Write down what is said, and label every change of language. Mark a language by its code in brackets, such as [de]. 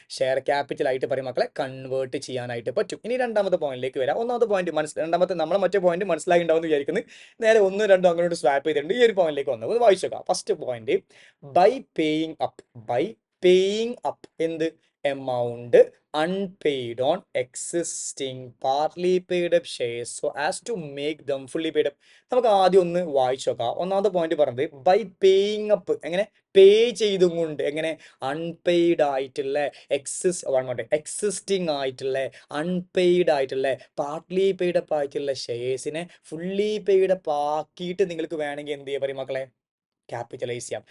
[ml] Share capital ആയിട്ട് പറയും മക്കളെ കൺവേർട്ട് ചെയ്യാനായിട്ട് പറ്റും. ഇനി രണ്ടാമത്തെ പോയിന്റിലേക്ക് വരാം. ഒന്നാമത്തെ പോയിന്റ് രണ്ടാമത്തെ നമ്മളെ മറ്റേ പോയിന്റ് മനസ്സിലായി ഉണ്ടാവും എന്ന് വിചാരിക്കുന്നത്. നേരെ 1, 2 അങ്ങോട്ട് സ്വാപ്പ് ചെയ്തിട്ടുണ്ട്. ഈ ഒരു പോയിന്റിലേക്ക് വന്നത് വായിച്ചു നോക്കാം. First point, by paying up. By paying up എന്ത്? Amount [en] unpaid on existing partly paid up shares so as to make them fully paid up. [ml] നമുക്ക് ആദ്യം ഒന്ന് വായിച്ചു നോക്കാം. ഒന്നാമത്തെ പോയിന്റ് പറഞ്ഞത് ബൈ പേയിങ് അപ്പ്, എങ്ങനെ പേ ചെയ്തും കൊണ്ട്, എങ്ങനെ അൺപെയ്ഡ് ആയിട്ടുള്ള എക്സിസ്റ്റിംഗ് ആയിട്ടുള്ള അൺപെയ്ഡ് ആയിട്ടുള്ള പാർട്ട്ലി പെയ്ഡ് അപ്പ് ആയിട്ടുള്ള ഷെയർസിനെ ഫുള്ളി പെയ്ഡ് അപ്പ് ആക്കിയിട്ട് നിങ്ങൾക്ക് വേണമെങ്കിൽ എന്ത് ചെയ്യാൻ പറയും മക്കളെ, ക്യാപിറ്റലൈസ് ചെയ്യാം.